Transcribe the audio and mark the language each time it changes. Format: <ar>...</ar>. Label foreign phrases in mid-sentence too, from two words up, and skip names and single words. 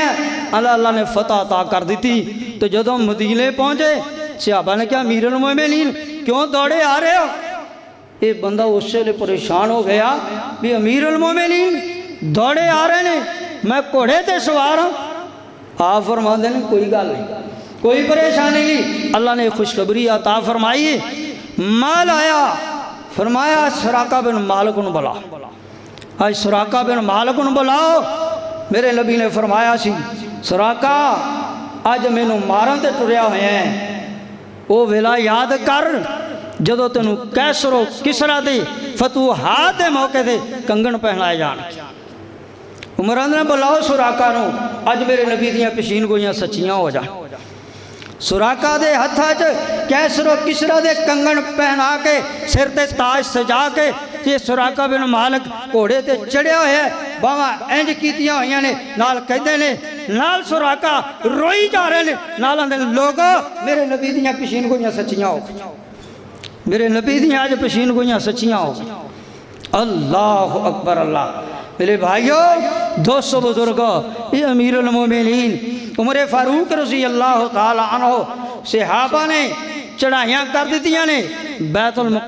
<pa>اللہ نے فتح عطا کر دیتی تو جدوں مدینے پہنچے</pa> <ur>صحابہ نے کہا امیر المومنین کیوں دوڑے آ رہے ہو یہ بندہ اس سے پریشان ہو گیا بھی امیر المومنین دوڑے آ رہے ہیں میں گھوڑے تے سوار ہوں آپ فرماتے ہیں کوئی گل نہیں کوئی پریشانی</ur> <pa>نہیں اللہ نے خوشخبری عطا فرمائی مال آیا فرمایا سراقہ بن مالک نو بلا آج سراقہ بن مالک نو بلاؤ میرے نبی نے فرمایا سی سراقہ آج مینو مارن تے ٹریا ہوئے ہیں وہ ویلا یاد کر جدو تینوں کیسر و کسرا دے فتوحات دے موقع دے کنگن پہنائے جان عمران نے بلاؤ سراقہ نو اج میرے نبی دیاں پشین گوئیاں سچیاں ہو جائیں سراقہ دے ہتھا کیسر و کسرا دے کنگن پہنا کے سر تے تاج سجا کے یہ سراقہ بن مالک گھوڑے تے چڑھیا ہوئے باواں انج کیتیاں ہوئیاں نے نال کہندے نے نال سراقہ روئی جا رہے نے نال اندے لوگو میرے نبی دیاں پشین گوئیاں سچیاں ہو میرے نبی دیاں آج پشین گوئیاں سچیاں ہو</pa> <ar>اللہ اکبر</ar> <pa>اللہ میرے بھائیوں دوستو بزرگوں یہ امیر المومنین عمر فاروق</pa> <ar>رضی اللہ تعالی عنہ</ar> <pa>صحابہ نے چڑھائیاں کر دیتیاں نے بیت</pa>